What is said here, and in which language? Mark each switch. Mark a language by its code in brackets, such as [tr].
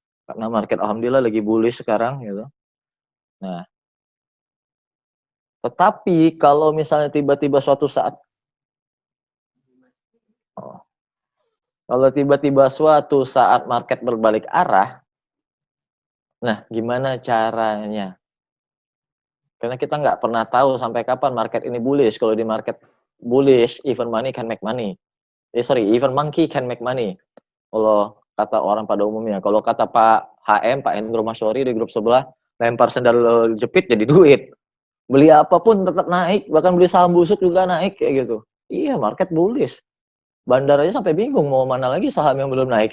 [id] Karena market alhamdulillah lagi bullish sekarang gitu. Nah, tetapi kalau misalnya tiba-tiba suatu saat oh, kalau tiba-tiba suatu saat market berbalik arah, nah gimana caranya? Karena kita nggak pernah tahu sampai kapan market ini bullish. Kalau di market bullish, [en] even money can make money. Even monkey can make money. [id] Kalau kata orang pada umumnya. Kalau kata Pak HM, Pak Hendro Masyori di grup sebelah, lempar sendal jepit jadi duit. Beli apapun tetap naik, bahkan beli saham busuk juga naik kayak gitu. Iya, market bullish. Bandar aja sampai bingung mau mana lagi saham yang belum naik.